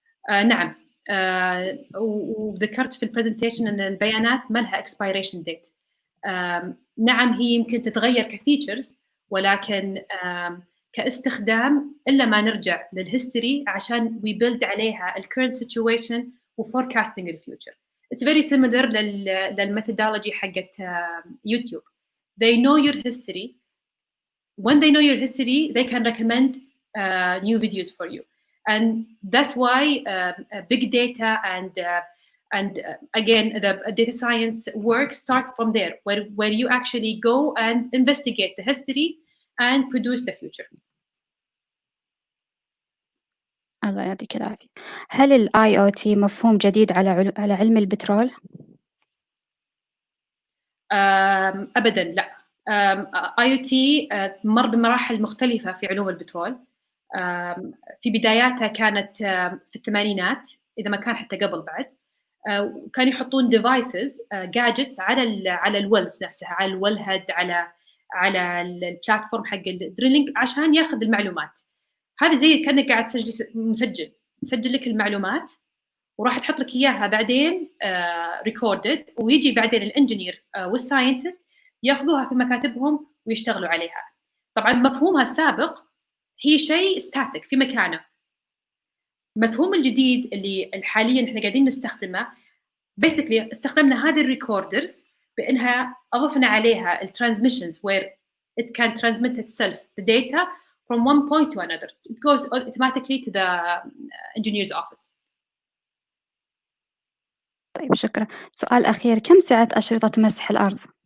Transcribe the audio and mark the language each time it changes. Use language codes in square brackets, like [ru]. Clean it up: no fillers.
[ar] نعم، وذكرت في البرزنتيشن أن البيانات ما لها [en] expiration date. [ar] نعم، هي يمكن تتغير كفيتشرز، ولكن كاستخدام إلا ما نرجع للهيستوري عشان [en] we build [ar] عليها ال [en] current situation [ar] و [en] forecasting the future. It's very similar [ar] للميثودولوجي حقت يوتيوب. [en] They know your history. When they know your history, they can recommend new videos for you. And that's why big data and again, the data science work starts from there, where you actually go and investigate the history and produce the future. [ar] الله يعطيك العافية. هل ال IoT مفهوم جديد على علم البترول؟ أبدا لا. IoT مر بمراحل مختلفة في علوم البترول. في بداياتها كانت في الثمانينات، إذا ما كان حتى قبل بعد. كانوا يحطون [en] devices gadgets [ar] على الويلز نفسها، على الويل هيد، على البلاتفورم حق الدريلينج عشان ياخذ المعلومات. هذه زي كأنك قاعد تسجل لك المعلومات، وراح تحط لك اياها بعدين ريكوردد، ويجي بعدين الانجينير والساينتست ياخذوها في مكاتبهم ويشتغلوا عليها. طبعا مفهومها السابق هي شيء ستاتيك في مكانه. المفهوم الجديد اللي حاليا احنا قاعدين نستخدمه، [en] basically [ar] استخدمنا هذه الريكوردرز بانها اضفنا عليها الترانسميشنز [en] where it can transmit itself the data from one point to another. It goes automatically to the engineer's office. [ar] طيب شكرا. سؤال أخير، كم سعة أشرطة مسح الأرض؟